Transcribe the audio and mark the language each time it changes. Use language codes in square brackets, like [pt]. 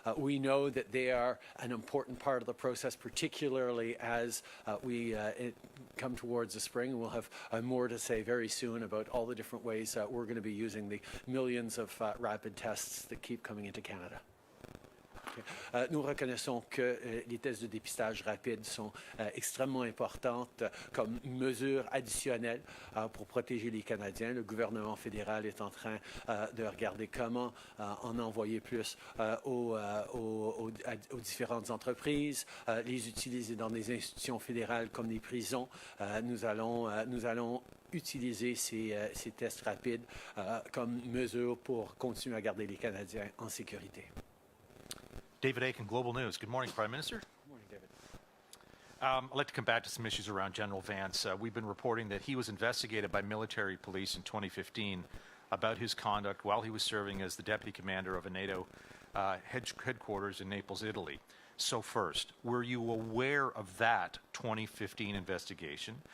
[en] We know that they are an important part of the process, particularly as we come towards the spring. We'll have more to say very soon about all the different ways we're going to be using the millions of rapid tests that keep coming into Canada. [fr] Nous reconnaissons que les tests de dépistage rapides sont extrêmement importantes comme mesure additionnelle pour protéger les Canadiens. Le gouvernement fédéral est en train de regarder comment en envoyer plus aux différentes entreprises, les utiliser dans des institutions fédérales comme les prisons. Nous allons utiliser ces tests rapides comme mesure pour continuer à garder les Canadiens en sécurité. [en] David Aiken, Global News. Good morning, Prime Minister. Good morning, David. I'd like to come back to some issues around General Vance. We've been reporting that he was investigated by military police in 2015 about his conduct while he was serving as the deputy commander of a NATO headquarters in Naples, Italy. So first, were you aware of that 2015 investigation?